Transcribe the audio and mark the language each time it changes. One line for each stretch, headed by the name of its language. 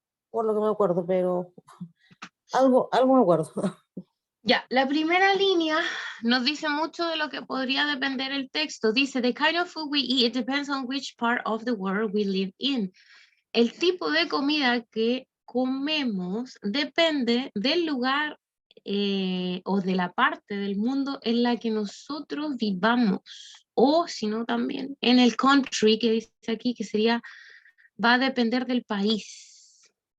Spanish: Por lo que me acuerdo, pero algo me acuerdo. Ya, la primera línea nos dice mucho de lo que podría depender el texto.
English: Dice, the kind of food we eat depends on which part of the world we live in.
Spanish: El tipo de comida que comemos depende del lugar o de la parte del mundo en la que nosotros vivamos. O si no también en el country que dice aquí, que sería, va a depender del país.